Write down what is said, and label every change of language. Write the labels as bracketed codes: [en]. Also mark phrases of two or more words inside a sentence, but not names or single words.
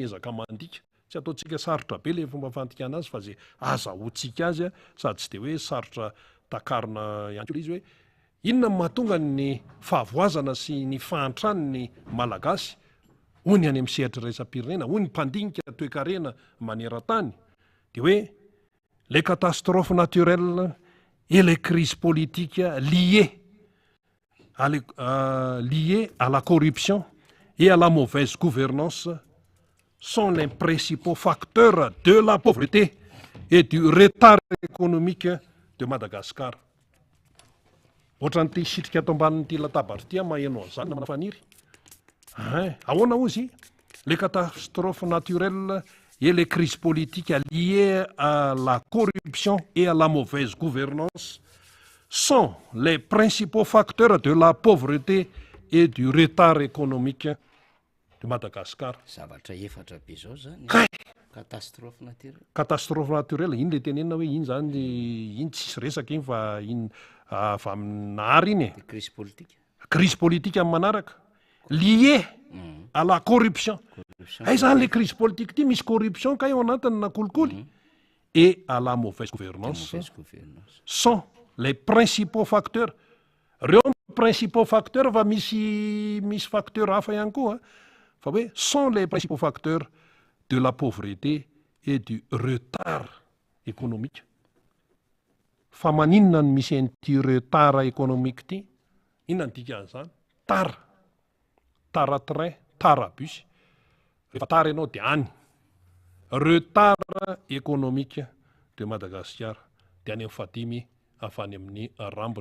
[mg] miezaka mandika tsy ataontsika sarotra be le fomba fantikana azy fa zay azahoantsika azy sady tsy de hoe sarotra takarina ihany koa izy hoe inona mahatonga ny fahavoazana sy ny fahantrany ny malagasy hoy ny any amin'ny sehatra raisam-pirenena, hoy ny mpandinika toe-karena maneran-tany de hoe [fr] les catastrophes naturelles et les crises politiques liées à la corruption et à la mauvaise gouvernance sont les principaux facteurs de la pauvreté et du retard économique de Madagascar. [mg] Ohatran'ity sitrika ato ambanin'ity latabatra ity maheno an'izany na manafaniry. Ahoana ozy? [fr] Les catastrophes naturelles et les crises politiques liées à la corruption et à la mauvaise gouvernance sont les principaux facteurs de la pauvreté et du retard économique de Madagascar. [mg] Zavatra efatra be zao zany [fr] catastrophe naturelle. Catastrophe naturelle [mg] iny le tenenina hoe iny zany iny tsisy resaka iny fa iny avy amin'nahary iny e. [fr] Crise politique. Crise politique [mg] amin'ny manaraka [fr] lié à la corruption. [mg] Ay zany le [fr] crise politique [mg] ity misy corruption ka eo anatiny na kolikoly [fr] et à la mauvaise gouvernance sont les principaux facteurs. Reo principaux facteurs [mg] fa misy facteur hafa ihany koa fa hoe [fr] sont les principaux facteurs de la pauvreté et du retard économique. [mg] Fa maninona no misy an'ity [fr] retard économique [mg] ity? Inona ny dikan'izany? Tara-train, tara-bus. Rehefa tara ianao de any. [fr] Retard économique de Madagascar [mg] de any amin'ny fadimy avany amin'ny rambony.